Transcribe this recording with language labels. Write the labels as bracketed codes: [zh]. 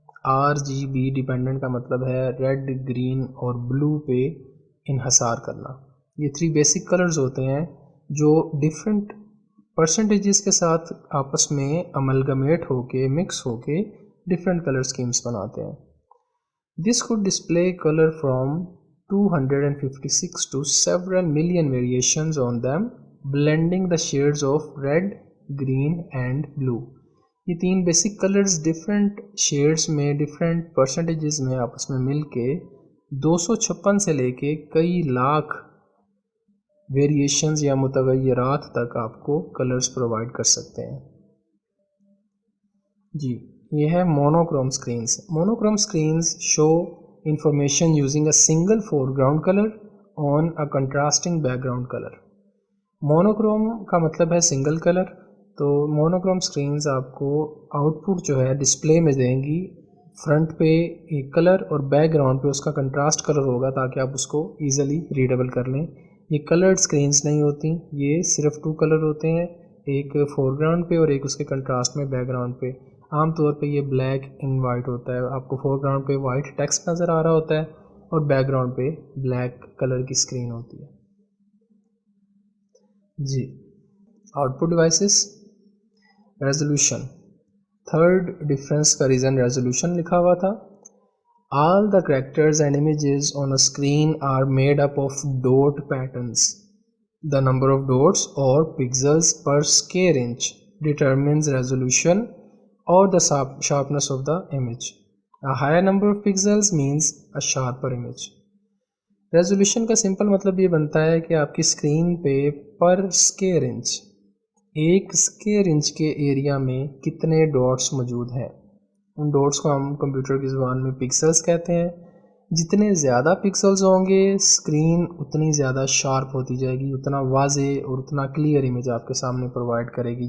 [ur] RGB dependent کا مطلب ہے ریڈ, گرین اور بلو پہ انحصار کرنا. یہ 3 بیسک کلرز ہوتے ہیں جو ڈفرینٹ پرسنٹیجز کے ساتھ آپس میں املگمیٹ ہو کے, مکس ہو کے ڈفرینٹ کلر اسکیمس بناتے ہیں. دس [en] could display color from 256 to several million variations on them, blending the shades of red, green and blue. [ur] یہ 3 بیسک کلرز ڈفرینٹ شیڈز میں ڈفرینٹ پرسنٹیجز میں آپس میں مل کے 256 سے لے کے کئی لاکھ ویریشنز یا متغیرات تک آپ کو کلرز پرووائڈ کر سکتے ہیں. جی یہ ہے monochrome screens. [en] Monochrome screens show information using a single foreground colour on a contrasting background colour. [ur] Monochrome کا مطلب ہے سنگل کلر. تو مونوکروم اسکرینز آپ کو آؤٹ پٹ جو ہے ڈسپلے میں دیں گی، فرنٹ پہ ایک کلر اور بیک گراؤنڈ پہ اس کا کنٹراسٹ کلر ہوگا تاکہ آپ اس کو ایزیلی ریڈیبل کر لیں. یہ کلرڈ اسکرینز نہیں ہوتی، یہ صرف 2 کلر ہوتے ہیں، ایک فور گراؤنڈ پہ اور ایک اس کے کنٹراسٹ میں بیک گراؤنڈ پہ. عام طور پہ یہ بلیک اینڈ وائٹ ہوتا ہے، آپ کو فور گراؤنڈ پہ وائٹ ٹیکسٹ نظر آ رہا ہوتا ہے اور بیک گراؤنڈ پہ بلیک کلر کی اسکرین ہوتی ہے. جی out put devices. Resolution, third difference کا ریزن ریزولوشن لکھا ہوا تھا. [en] All the characters and images on a screen are made up of dot patterns. The number of dots or pixels per square inch determines resolution or the sharpness of the image. A higher number of pixels means a sharper image. [ur] Resolution کا simple مطلب یہ بنتا ہے کہ آپ کی screen پہ پر اسکوائر انچ، ایک اسکوائر انچ کے ایریا میں کتنے ڈاٹس موجود ہیں. ان ڈاٹس کو ہم کمپیوٹر کی زبان میں پکسلز کہتے ہیں. جتنے زیادہ پکسلز ہوں گے اسکرین اتنی زیادہ شارپ ہوتی جائے گی، اتنا واضح اور اتنا کلیئر امیج آپ کے سامنے پرووائڈ کرے گی.